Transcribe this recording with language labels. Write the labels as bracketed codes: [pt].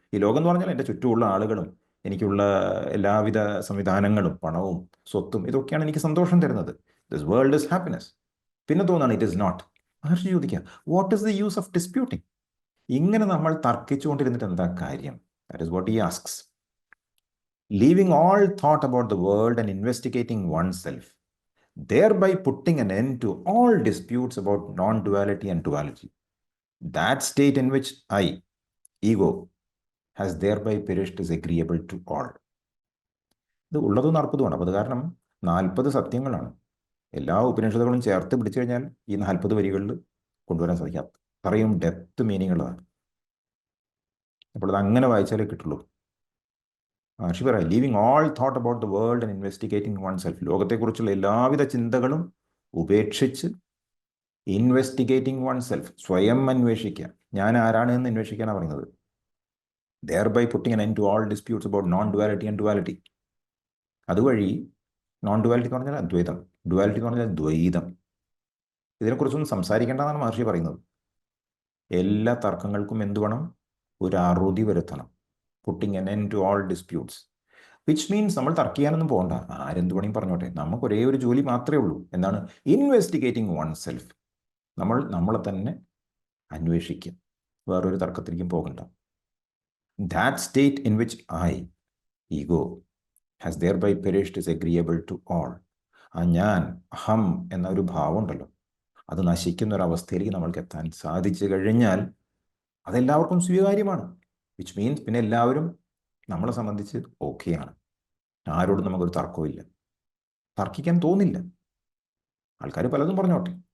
[ml] ഈ ലോകം എന്ന് പറഞ്ഞാൽ എൻ്റെ ചുറ്റുമുള്ള ആളുകളും എനിക്കുള്ള എല്ലാവിധ സംവിധാനങ്ങളും പണവും സ്വത്തും ഇതൊക്കെയാണ് എനിക്ക് സന്തോഷം തരുന്നത്. [en] This world is happiness. [ml] പിന്നെ തോന്നാണ് [en] It is not. [ml] മഹർഷി ചോദിക്കുക, [en] What is the use of disputing? [ml] ഇങ്ങനെ നമ്മൾ തർക്കിച്ചുകൊണ്ടിരുന്നിട്ട് എന്താ കാര്യം? [en] That is what he asks. Leaving all thought about the world and investigating one self, thereby putting an end to all disputes about non-duality and duality. That state in which I, ego, has thereby perished is agreeable to all. [ml] ഇത് ഉള്ളതും നടപ്പതുമാണ്. അപ്പോൾ അത് കാരണം 40 സത്യങ്ങളാണ്. എല്ലാ ഉപനിഷത്തുകളും ചേർത്ത് പിടിച്ചു കഴിഞ്ഞാൽ ഈ 40 വരികളിൽ കൊണ്ടുവരാൻ സാധിക്കാം. അത്രയും ഡെപ്ത് മീനിങ്ങുള്ളതാണ്. അപ്പോൾ അത് അങ്ങനെ വായിച്ചാലേ കിട്ടുള്ളൂ. മഹർഷി പറയാം, [en] Leaving all thought about the world and investigating one self. [ml] ലോകത്തെക്കുറിച്ചുള്ള എല്ലാവിധ ചിന്തകളും ഉപേക്ഷിച്ച് [en] investigating one self, [ml] സ്വയം അന്വേഷിക്കുക. ഞാൻ ആരാണ് എന്ന് അന്വേഷിക്കാനാണ് പറയുന്നത്. [en] thereby putting an end to all disputes about non-duality and duality. [ml] അതുവഴി നോൺ ഡുവാലിറ്റി എന്ന് പറഞ്ഞാൽ അദ്വൈതം, ഡുവാലിറ്റി എന്ന് പറഞ്ഞാൽ ദ്വൈതം, ഇതിനെക്കുറിച്ചൊന്നും സംസാരിക്കേണ്ടതാണ് മഹർഷി പറയുന്നത്. എല്ലാ തർക്കങ്ങൾക്കും എന്ത് വേണം? ഒരു അറുതി വരുത്തണം. [en] putting an end to all disputes, which means [ml] നമ്മൾ തർക്കിക്കാനൊന്നും പോകണ്ട. ആരെന്ത് വേണമെങ്കിൽ പറഞ്ഞോട്ടെ. നമുക്ക് ഒരേ ഒരു ജോലി മാത്രമേ ഉള്ളൂ. എന്താണ്? [en] Investigating one self. [ml] നമ്മളെ തന്നെ അന്വേഷിക്കുക. വേറൊരു തർക്കത്തിലേക്കും പോകണ്ട. [en] That state in which I, ego, has thereby perished is agreeable to all. [ml] ആ ഞാൻ, അഹം എന്ന ഒരു ഭാവം ഉണ്ടല്ലോ, അത് നശിക്കുന്ന ഒരു അവസ്ഥയിലേക്ക് നമ്മൾക്ക് എത്താൻ സാധിച്ചു കഴിഞ്ഞാൽ അതെല്ലാവർക്കും സ്വീകാര്യമാണ്. [en] which means [ml] പിന്നെ എല്ലാവരും നമ്മളെ സംബന്ധിച്ച് ഓക്കെയാണ്. ആരോടും നമുക്കൊരു തർക്കവും ഇല്ല, തർക്കിക്കാൻ തോന്നില്ല. ആൾക്കാർ പലതും പറഞ്ഞോട്ടെ.